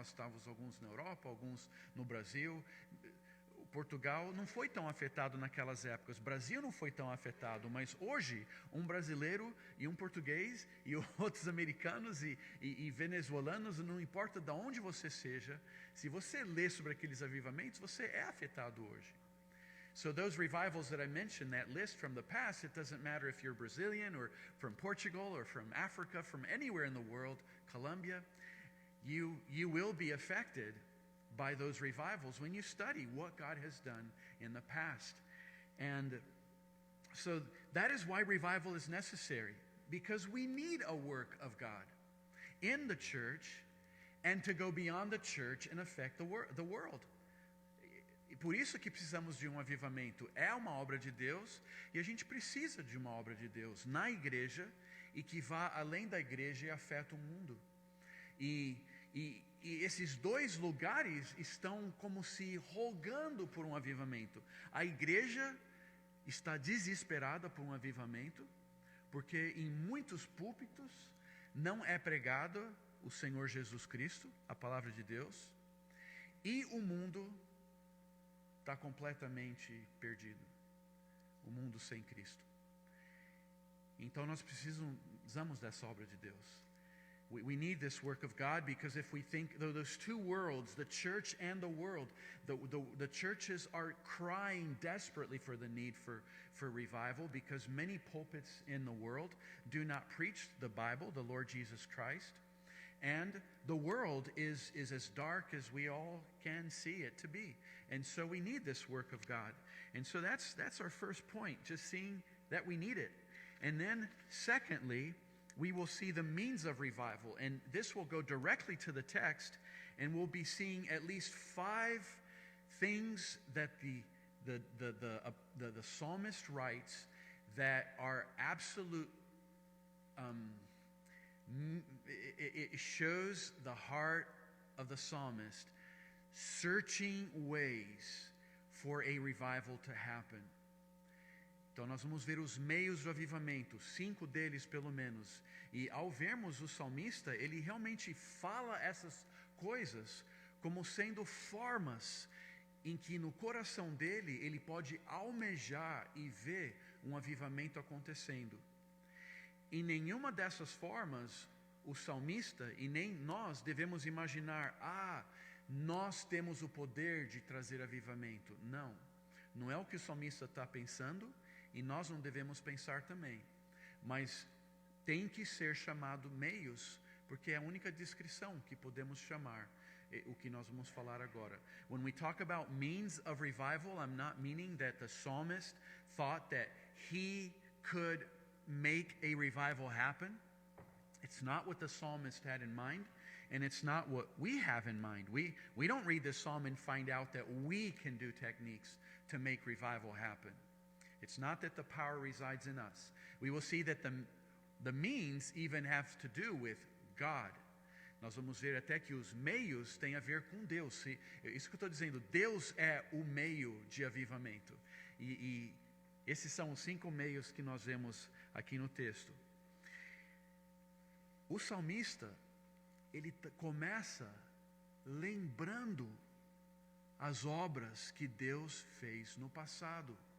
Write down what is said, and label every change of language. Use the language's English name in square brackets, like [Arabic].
[Portuguese] Nós estávamos alguns na Europa, alguns no Brasil. Portugal não foi tão afetado naquelas épocas, o Brasil não foi tão afetado, mas hoje um brasileiro e um português e outros americanos e venezuelanos, não importa de onde você seja, se você lê sobre aqueles avivamentos, você é afetado hoje. [English] So those revivals that I mentioned, that list from the past, it doesn't matter if you're Brazilian or from Portugal or from Africa, from anywhere in the world, Colombia, you will be affected by those revivals when you study what God has done in the past. And so that is why revival is necessary, because we need a work of God in the church and to go beyond the church and affect the world. [Portuguese] E por isso que precisamos de um avivamento. É uma obra de Deus e a gente precisa de uma obra de Deus na igreja e que vá além da igreja e afeta o mundo. E esses dois lugares estão como se rogando por um avivamento. A igreja está desesperada por um avivamento, porque em muitos púlpitos não é pregado o Senhor Jesus Cristo, a palavra de Deus, e o mundo está completamente perdido, o mundo sem Cristo. Então nós precisamos dessa obra de Deus. [English] We need this work of God, because if we think those two worlds, the church and the world, the churches are crying desperately for the need for revival, because many pulpits in the world do not preach the Bible, the Lord Jesus Christ. And the world is as dark as we all can see it to be. And so we need this work of God. And so that's our first point, just seeing that we need it. And then secondly, we will see the means of revival. And this will go directly to the text, and we'll be seeing at least 5 things that the psalmist writes that are absolute. It shows the heart of the psalmist searching ways for a revival to happen. [Portuguese] Então nós vamos ver os meios do avivamento, 5 deles pelo menos. E ao vermos o salmista, ele realmente fala essas coisas como sendo formas em que no coração dele ele pode almejar e ver um avivamento acontecendo. Em nenhuma dessas formas, o salmista e nem nós devemos imaginar, nós temos o poder de trazer avivamento. Não, não é o que o salmista está pensando e nós não devemos pensar também. Mas tem que ser chamado meios, porque é a única descrição que podemos chamar o que nós vamos falar agora. [English] When we talk about means of revival, I'm not meaning that the psalmist thought that he could make a revival happen. It's not what the psalmist had in mind, and it's not what we have in mind. We don't read this psalm and find out that we can do techniques to make revival happen. It's not that the power resides in us. We will see that the means even have to do with God. [Portuguese] Nós vamos ver até que os meios têm a ver com Deus. Isso que eu estou dizendo, Deus é o meio de avivamento. E esses são os 5 meios que nós vemos aqui no texto. O salmista, ele começa lembrando as obras que Deus fez no passado.